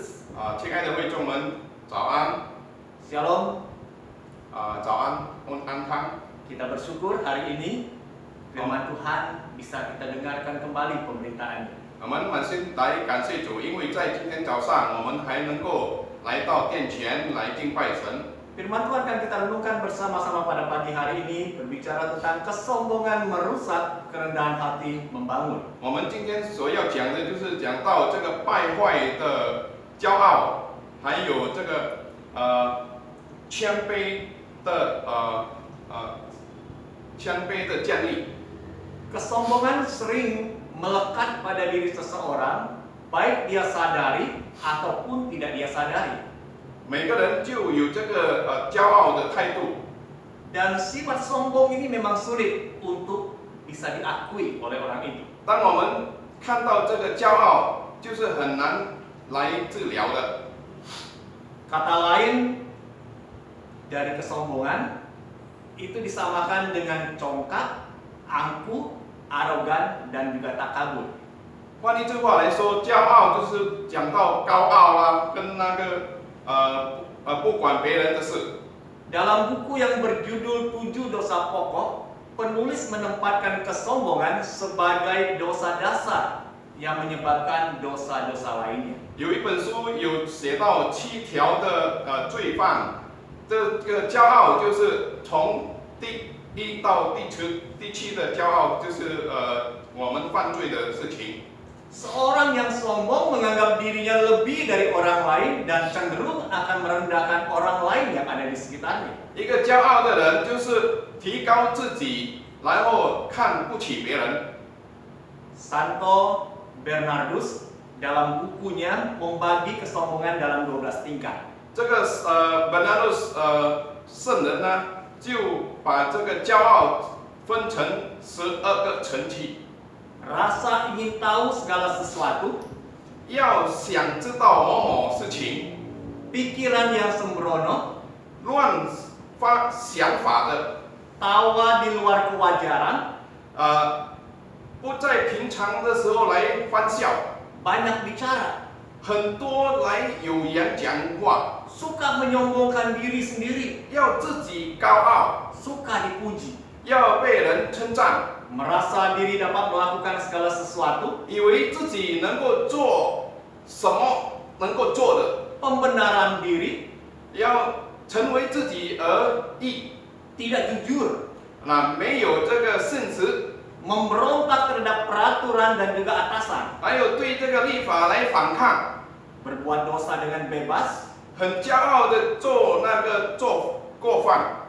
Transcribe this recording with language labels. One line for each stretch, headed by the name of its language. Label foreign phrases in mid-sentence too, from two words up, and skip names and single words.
Chinese: 亲爱的会众们，早安！ Shalom. 早安，安康。
Indonesian: Kita bersyukur hari ini firman Tuhan bisa kita dengarkan kembali pemberitaannya.
Chinese: 我们满心来感谢主，因为在今天早上，我们还能够来到殿前来敬拜神。
Indonesian: Firman Tuhan akan kita renungkan bersama-sama pada pagi hari ini, berbicara tentang kesombongan merusak, kerendahan hati membangun.
Chinese: 我们今天所要讲的就是讲到这个败坏的骄傲，还有这个谦卑的建立。
Indonesian: Kesombongan sering melekat pada diri seseorang, baik dia sadari ataupun tidak dia sadari.
Chinese: 每个人就有这个骄傲的态度，
Indonesian: Dan sifat sombong ini memang sulit untuk bisa diakui oleh orang itu.
Chinese: 当我们看到这个骄傲，就是很难来治疗的。
Indonesian: Kata lain dari kesombongan itu disamakan dengan congkak, angkuh, arogan, dan juga takabur.
Chinese: 换一句话来说，骄傲就是讲到高傲啦，跟那个不管别人的事。
Indonesian: Dalam buku yang berjudul 7 Dosa Pokok, penulis menempatkan kesombongan sebagai dosa dasar yang menyebabkan dosa-dosa lainnya.
Chinese: 有一本书有写到7条的罪犯，这个骄傲就是从第1到第7的骄傲，就是我们犯罪的事情。
Indonesian: Seorang yang sombong menganggap dirinya lebih dari orang lain dan cenderung akan merendahkan orang lain yang ada di sekitarnya.
Chinese: 一个骄傲的人就是提高自己，然后看不起别人。
Indonesian: Santo Bernardus dalam bukunya membagi kesombongan dalam 12 tingkat.
Chinese: 这个Bernardus 圣人呢，就把这个骄傲分成12个层级。
Indonesian: Rasa ingin tahu segala sesuatu,
Chinese: 要想知道某某事情，
Indonesian: pikiran yang sembrono,
Chinese: 乱发想法的，
Indonesian: tawa di luar kewajaran,
Chinese: 不在平常的时候来欢笑，
Indonesian: banyak bicara,
Chinese: 很多来有言讲话，
Indonesian: suka menyombongkan diri sendiri,
Chinese: 要自己高傲，
Indonesian: suka dipuji,
Chinese: 要被人称赞，
Indonesian: merasa diri dapat melakukan segala sesuatu,
Chinese: 以为自己能够做什么能够做的，
Indonesian: pembenaran diri,
Chinese: 要成为自己而已。
Indonesian: tidak jujur,
Chinese: 那没有这个信实，
Indonesian: memberontak terhadap peraturan dan juga atasan,
Chinese: 还有对这个立法来反抗，
Indonesian: berbuat dosa dengan bebas,
Chinese: 很骄傲的做那个做过犯，